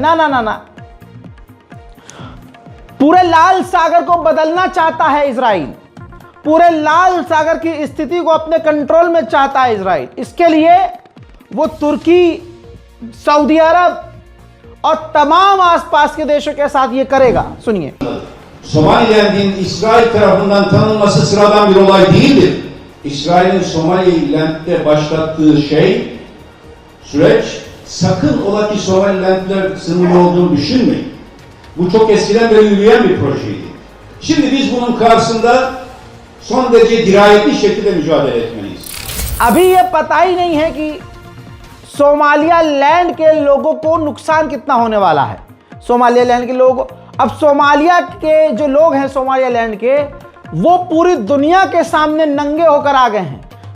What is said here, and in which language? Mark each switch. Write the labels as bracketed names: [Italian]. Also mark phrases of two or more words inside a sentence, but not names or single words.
[Hindi] ना ना ना ना, पूरे लाल सागर को बदलना चाहता है इजराइल, पूरे लाल सागर की स्थिति को अपने कंट्रोल में चाहता है इजराइल। इसके लिए वो तुर्की, सऊदी अरब और तमाम आसपास के देशों के साथ ये करेगा। सुनिए, [Turkish] Somaliland'in İsrail tarafından tanınması sıradan bir olay değildir. İsrail'in Somaliland'de başlattığı süreç sakın ola ki Somaliland'ler sınırlı olduğunu düşünmeyin. Bu çok eskiden beri yürüyen bir projeydi. Şimdi biz bunun karşısında son derece dirayetli şekilde mücadele etmeliyiz. [Hindi] अभी ये पता ही नहीं है कि सोमालियालैंड के लोगों को नुकसान कितना होने वाला है। सोमालियालैंड के लोगों को, अब सोमालिया के जो लोग हैं सोमालियालैंड के, वो पूरी दुनिया के सामने नंगे होकर आ गए हैं।